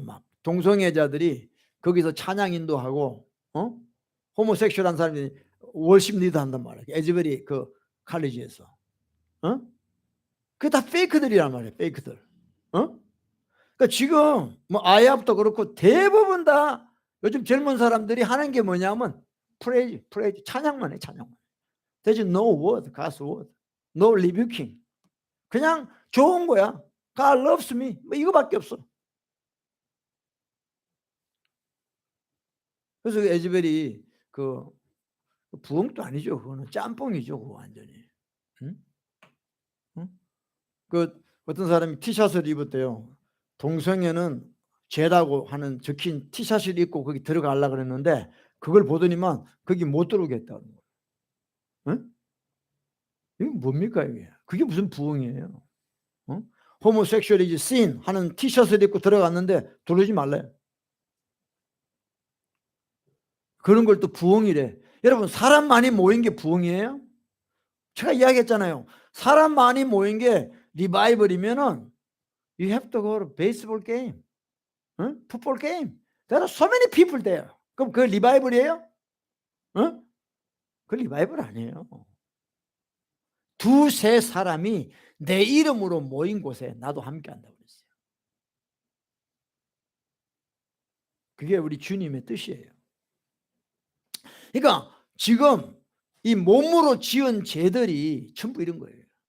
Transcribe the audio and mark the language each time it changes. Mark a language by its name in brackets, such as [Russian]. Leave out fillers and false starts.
[Korean] 막 동성애자들이 거기서 찬양 인도하고, 호모섹슈얼한 사람들이 월십 리더 한단 말이에요. 에즈벨이 그 칼리지에서, 그게 다 페이크들이란 말이에요. 페이크들. 그러니까 지금 뭐 아이합도 그렇고 대부분 다 요즘 젊은 사람들이 하는 게 뭐냐면 프레이즈 찬양만 해, 찬양만. [English] There's no word, God's word, no rebuking. [Korean] 그냥 좋은 거야. [English] God loves me. [Korean] 뭐 이거밖에 없어. 그래서 에즈벨이 그 부흥도 아니죠. 그거는 짬뽕이죠. 그거 완전히. 응? 그 어떤 사람이 티셔츠를 입었대요. 동성애는 죄라고 하는 적힌 티셔츠를 입고 거기 들어가려고 그랬는데 그걸 보더니만 거기 못 들어오겠다는 거예요. 응? 이게 뭡니까 이게? 그게 무슨 부흥이에요? 호모섹슈얼이지 sin 하는 티셔츠를 입고 들어갔는데 들어오지 말래. 그런 걸 또 부흥이래. 여러분 사람 많이 모인 게 부흥이에요? 제가 이야기했잖아요. 사람 많이 모인 게 리바이벌이면은 [English] you have to go to baseball game, football game. There are so many people there. [Korean] 그럼 그 리바이벌이에요? 그 리바이벌 아니에요. 두세 사람이 내 이름으로 모인 곳에 나도 함께 한다고 그랬어요. 그게 우리 주님의 뜻이에요. 그러니까 지금 이 몸으로 지은 죄들이 전부 이런 거예요.